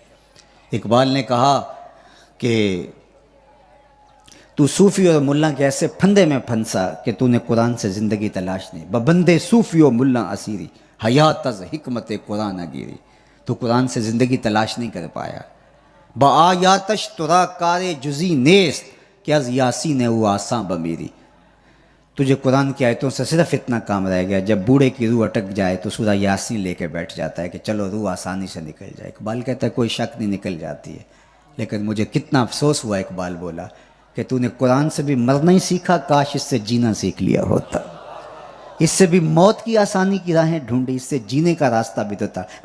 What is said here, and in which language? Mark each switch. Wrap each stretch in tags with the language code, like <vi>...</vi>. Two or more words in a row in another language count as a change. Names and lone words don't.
<ur>اقبال نے کہا کہ تو صوفی اور ملا کے ایسے پھندے میں پھنسا کہ تو نے قرآن سے زندگی تلاش نہیں،</ur> <fa>ببندے صوفی و ملا اسیری حیات از حکمت قرآن گیری،</fa> <ur>تو قرآن سے زندگی تلاش نہیں کر پایا۔</ur> <fa>با آیاتش ترا کار جزی نیست کہ از یاسین او آساں بمیری،</fa> <ur>تجھے قرآن کی آیتوں سے صرف اتنا کام رہ گیا، جب بوڑھے کی روح اٹک جائے تو سورہ یاسین لے کے بیٹھ جاتا ہے کہ چلو روح آسانی سے نکل جائے۔ اقبال کہتا ہے کوئی شک نہیں، نکل جاتی ہے، لیکن مجھے کتنا افسوس ہوا، اقبال بولا کہ تو نے قرآن سے بھی مرنا ہی سیکھا، کاش اس سے جینا سیکھ لیا ہوتا، اس سے بھی موت کی آسانی کی راہیں ڈھونڈی، اس سے جینے کا راستہ بھی تو تھا۔</ur>